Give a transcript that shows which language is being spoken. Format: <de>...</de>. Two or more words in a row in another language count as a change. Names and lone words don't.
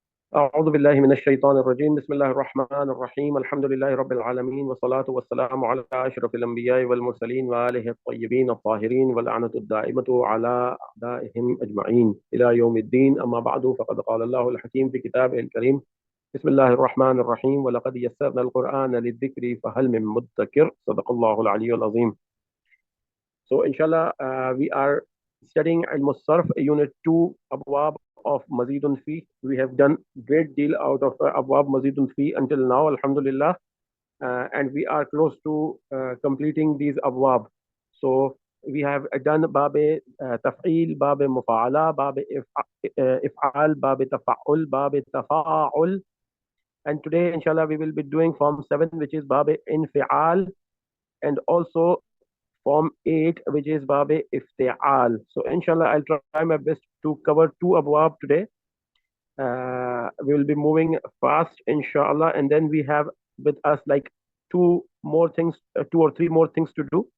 <ar>أعوذ بالله من الشيطان الرجيم بسم الله الرحمن الرحيم الحمد لله رب العالمين والصلاة والسلام على أشرف الأنبياء والمرسلين وآله الطيبين الطاهرين واللعنة الدائمة على أعدائهم أجمعين إلى يوم الدين أما بعد فقد قال الله الحكيم في كتابه الكريم بسم الله الرحمن الرحيم ولقد يسرنا القرآن للذكر فهل من مدكر صدق الله العلي العظيم.</ar> <en>So inshallah, we are studying Al-Musarf, Unit 2, Abwab of</en> <ar>مزيد فيه.</ar> <en>We have done great deal out of</en> <ar>أبواب مزيد فيه</ar> <en>until now, Alhamdulillah. And we are close to completing these Abwab. So we have done</en> <ar>باب تفعيل, باب مفاعلة, باب إفعال, باب تفاعل, باب تفاعل.</ar> <en>And today, inshallah, we will be doing Form 7, which is</en> <ar>باب انفعال,</ar> <en>and also Form 8, which is</en> <ar>باب افتعال.</ar> <en>So inshallah, I'll try my best to cover 2 abwab today. We will be moving fast, inshallah, and then we have with us like 2 or 3 more things to do.</en>